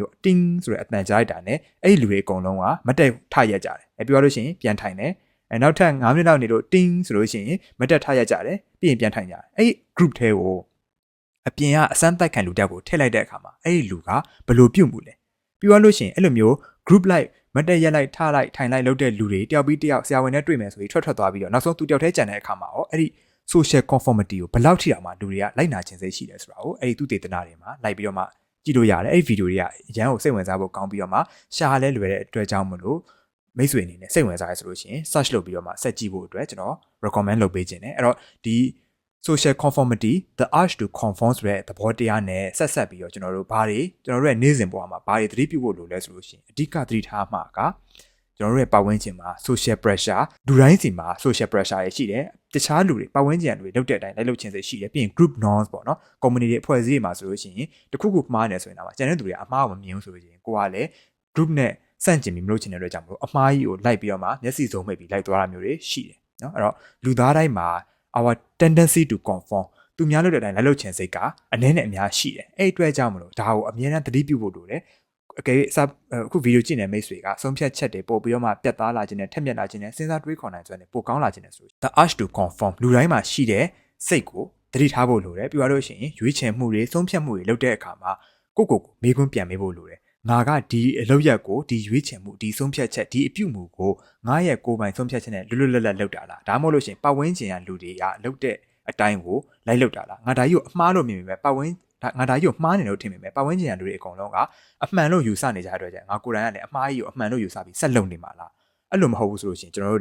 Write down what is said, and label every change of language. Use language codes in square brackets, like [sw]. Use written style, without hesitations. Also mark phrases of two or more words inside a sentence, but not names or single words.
[my] ting ဆိုတဲ့အတန်ကြားလိုက်တာနဲ့အဲ့ဒီလူတွေအကုန်လုံးကမတက်ထရက်ကြတယ်ပြီးတော့လို့ရှိရင်ပြန်ထိုင်တယ်နောက်ထပ်9မိနစ်လောက်နေလို့ ting ဆိုလို့ရှိရင်မတက်ထရက်ကြတယ်ပြီးရင်ပြန်ထိုင်ကြတယ်အဲ့ဒီ group ထဲကိုအပြင်ကအစမ်းတိုက်ခံလူတက်ကိုထည့်လိုက်တဲ့အခါမှာအဲ့ဒီလူကဘယ်လိုပြုတ်မှုလဲပြီးတော့လို့ရှိရင်အဲ့လိုမျိုး [en] group like [my] မတက်ရက်လိုက်ထားလိုက်ထိုင်လိုက်လုပ်တဲ့လူတွေတယောက်ပြီးတယောက်ဆရာဝန်နဲ့တွေ့မယ်ဆိုပြီးထွက်သွားပြီးတော့နောက်ဆုံးသူတယောက်တည်းကြံတဲ့အခါမှာရောအဲ့ဒီ [en] social conformity [my] ကိုဘယ်လောက်ထိအောင်မှလူတွေကလိုက်နာခြင်းစိတ်ရှိတယ်ဆိုတာကိုအဲ့ဒီသူတေသနာတွေမှာလိုက်ပြီးတော့မှကြည့်လို့ရတယ် အဲ့ဒီဗီဒီယိုတွေကအရန်ကိုစိတ်ဝင်စားဖို့ကောင်းပြီးတော့မှရှာလဲလွယ်တဲ့အတွက်ကြောင့်မလို့မိတ်ဆွေအနေနဲ့စိတ်ဝင်စားရဆိုလို့ရှိရင် search လုပ်ပြီးတော့မှဆက် ကြည့်ဖို့အတွက်ကျွန်တော် recommend လုပ်ပေးခြင်းတယ်အဲ့တော့ဒီ [en] social conformity the urge to conform [my] ဆိုတဲ့သဘောတရားနဲ့ဆက်ပြီးတော့ကျွန်တော်တို့ရဲ့နေ့စဉ်ဘဝမှာဘာတွေသတိပြုဖို့လိုလဲဆိုလို့ရှိရင်အဓိကသတိထားမှာကကျွန်တော်တို့ရဲ့ပတ်ဝန်းကျင်မှာ [en] social pressure [my] လူတိုင်းစီမှာ [en] social pressure [my] တွေရှိတယ်တခြားလူတွေပတ်ဝန်းကျင်တွေလုပ်တဲ့အတိုင်းလိုက်လုပ်ခြင်းတွေရှိတယ်ပြီးရင် [en] group norms [my] ပေါ့နော် community တွေအဖွဲ့အစည်းတွေမှာဆိုလို့ရှိရင်တခုခုမှားနေဆိုရင်တော့ကျန်တဲ့သူတွေကအမှားမမြင်ဘူးဆို လို့ရှိရင်ကိုကလည်း group နဲ့ဆန့်ကျင်ပြီးမလုပ်ချင်တဲ့အတွက်ကြောင့်မလို့အမှားကြီးကိုလိုက်ပြီးတော့မှမျက်စိစုံမှိတ်ပြီးလိုက်သွားတာမျိုးတွေရှိတယ်နော်အဲ့တော့လူသားတိုင်းမှာ [en] our tendency to conform [my] သူများလုပ်တဲ့အတိုင်းလိုက်လုပ်ခြင်းစိတ်ကအနည်းနဲ့အများရှိတယ်အဲ့အတွက်ကြောင့်မလို့ဒါကိုအမြဲတမ်းသတိပြုဖို့လိုတယ်အကယ်၍အခုဗီဒီယိုကြည့်နေမိတ်ဆွေကဆုံးဖြတ်ချက်တွေပို့ပြီးတော့မှပြတ်သားလာခြင်းနဲ့ထက်မြက်လာခြင်းနဲ့စဉ်းစားတွေးခေါ်နိုင်စွမ်းနဲ့ပိုကောင်းလာခြင်းနဲ့ဆို [en] the urge to conform [my] လူတိုင်းမှာရှိတဲ့စိတ်ကိုသတိထားဖို့လိုတယ်ပြီးတော့ရှင်ရွေးချယ်မှုတွေဆုံးဖြတ်မှုတွေလုပ်တဲ့အခါမှာကိုမေးခွန်းပြန်မေးဖို့လိုတယ်ငါကဒီအလုပ်ရက်ကိုဒီရွေးချယ်မှုဒီဆုံးဖြတ်ချက်ဒီအပြုမှုကိုငါရဲ့ကိုယ်ပိုင်ဆုံးဖြတ်ချက်နဲ့လွတ်လပ်လုပ်တာလားဒါမှမဟုတ်လို့ရှင်ပတ်ဝန်း ကျင်ကလူတွေကလုပ်တဲ့အတိုင်းကိုလိုက်လုပ်တာလားငါဒါကြီးကိုအမှားလို့မြင်မိမယ်ငါဒါကြီးကိုမှားနေလို့ထင်မိမယ်ပတ်ဝန်းကျင်ကလူတွေအကုန်လုံးကအမှန်လို့ယူဆနေကြတဲ့အတွက်ငါကိုယ်တိုင်ကလည်းအမှားကြီးကိုအမှန်လို့ယူဆပြီးဆက်လုပ်နေမှာလားအဲ့လိုမဟုတ်ဘူးဆိုလို့ရှင်ကျွန်တော်တို့